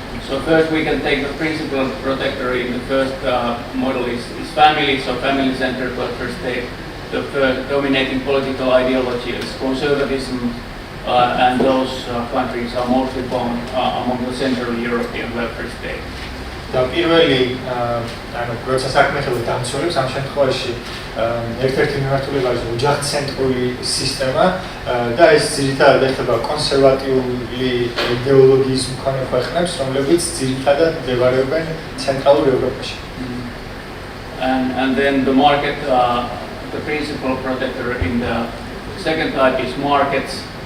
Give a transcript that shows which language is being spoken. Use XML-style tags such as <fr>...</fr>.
<en>So first we can take the principal protector in the first model is family, so family-centered welfare state. The dominating political ideology is conservatism, and those countries are mostly found among the Central European welfare state.</en> <ka>და პირველი ანუ როცა საქმე ხელს დამცველებს ამ შემთხვევაში ერთ-ერთი მიმართულება არის ოჯახცენტრული სისტემა და ეს ძირითადად ეხება კონსერვატიული იდეოლოგიის მქონე ქვეყნებს, რომლებიც ძირითადად მდებარეობენ ცენტრალურ ევროპაში.</ka> <en>And then the market, the principal protector in the second type is markets.</en>